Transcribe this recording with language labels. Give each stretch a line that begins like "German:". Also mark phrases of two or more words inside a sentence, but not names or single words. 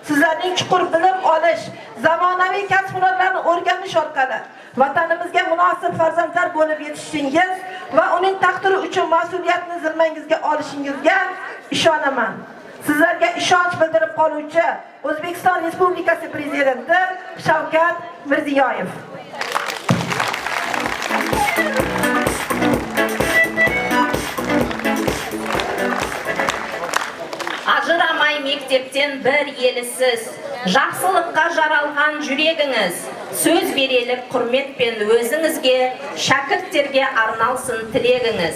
Uzbek: sizlarning chuqur bilim olish, zamonaviy kasb-hunarlarni o'rganish orqali vatanimizga munosib farzandlar bo'lib yetishishingiz va uning taqdiri uchun mas'uliyatni zimmangizga olishingizga ishonaman. Sizlarga ishonch bildirib qoluvchi O'zbekiston Respublikasi Prezidenti Shavkat Mirziyoyev.
Kazakh: Ажырамай мектептен бір елісіз, жақсылыққа жаралған жүрегіңіз, сөз берелік құрметпен өзіңізге, шәкірттерге арналсын тілегіңіз.